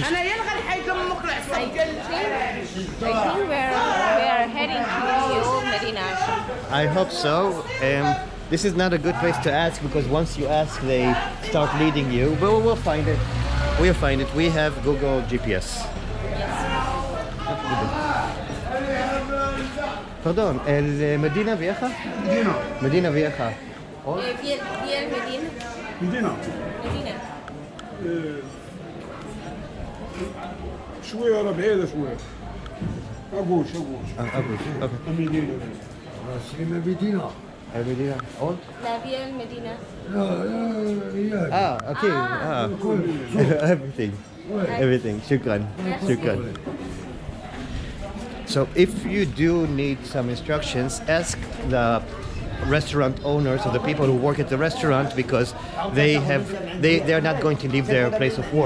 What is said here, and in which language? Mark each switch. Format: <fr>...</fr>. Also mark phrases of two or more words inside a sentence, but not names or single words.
<en>I think we're heading to the old Medina. I hope so. This is not a good place to ask because once you ask, they start leading you. But we'll find it. We'll find it. We have Google GPS.</en> <es>Perdón, el Medina Vieja? Medina. Medina Vieja. Via Medina. Medina. Medina.</es> <ar>شوية ورا بعيدة شوية. أقوش.</ar> <en>Okay.</en> <ar>المدينة. سينما مدينة.</ar> <es>Medina. La Via Medina.</es> <en>Ah, okay. Everything. Everything.</en> <ar>شكرا. شكرا.</ar> <en>So if you do need some instructions, ask the restaurant owners or the people who work at the restaurant, because they're not going to leave their place of work.</en>